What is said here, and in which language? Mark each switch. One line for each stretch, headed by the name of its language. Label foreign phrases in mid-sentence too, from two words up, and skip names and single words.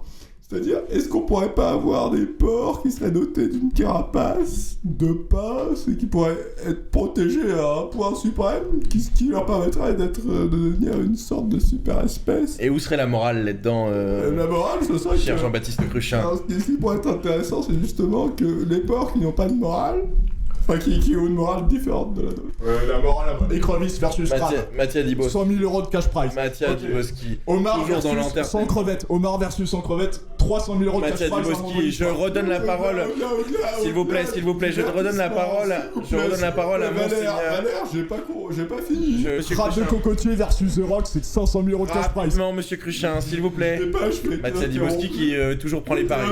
French: C'est-à-dire, est-ce qu'on pourrait pas avoir des porcs qui seraient dotés d'une carapace de pince et qui pourraient être protégés à un point suprême, qui leur permettrait de devenir une sorte de super espèce? Et où serait la morale là-dedans La morale, ce serait cher Jean-Baptiste Cruchin. Alors, ce qui pourrait être intéressant, c'est justement que les porcs qui n'ont pas de morale, enfin qui ont une morale différente de la nôtre. La morale, écrevisse versus crabe. Mattia Di Boschi. 100 000 € de
English: cash prize.
French: Mattia Di Boschi. Homard toujours versus dans sans crevette. Homard versus sans crevette. 300 000 € de cash Mathias prize. Dubosky, je redonne la parole. S'il vous plaît, je redonne la parole. Je redonne la parole à Monseigneur. Valère, j'ai pas fini. Crabe de Cruchin. cocotier versus The Rock, c'est 500 000 € de
English: cash prize.
French: Rapidement, monsieur Cruchin, s'il vous plaît. Mathias Dubosky qui toujours prend les paris.